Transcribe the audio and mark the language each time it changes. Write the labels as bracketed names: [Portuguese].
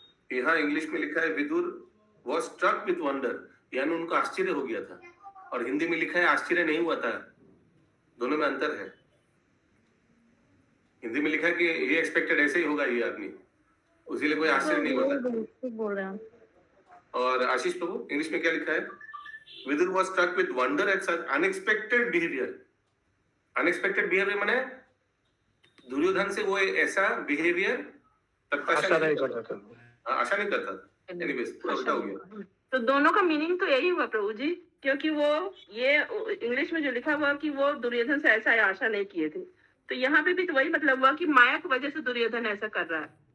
[Hindi] यहाँ इंग्लिश में लिखा है Vidur [English] was struck with wonder, [Hindi] यानी उनको आश्चर्य हो गया था, और हिंदी में लिखा है आश्चर्य नहीं हुआ था। दोनों में अंतर है। हिंदी में लिखा है कि ये एक्सपेक्टेड ऐसे ही होगा ये आदमी, उसीलिए कोई आश्चर्य नहीं हुआ था। ठीक बोल रहे हैं। और आशीष प्रभु इंग्लिश में क्या लिखा है? [English] Vidur was struck with wonder at such unexpected behavior। [Hindi] Unexpected behaviour माने दुर्योधन से वो ऐसा बिहेवियर आशा नहीं करता था। आशा नहीं करता था। एनीवेज पूरा उल्टा हो गया। तो दोनों का मीनिंग तो यही हुआ प्रभु जी, क्योंकि वो ये इंग्लिश में जो लिखा हुआ कि वो दुर्योधन से ऐसा आशा नहीं किए थे, तो यहाँ पे भी तो वही मतलब हुआ कि माया की वजह से दुर्योधन ऐसा कर रहा है।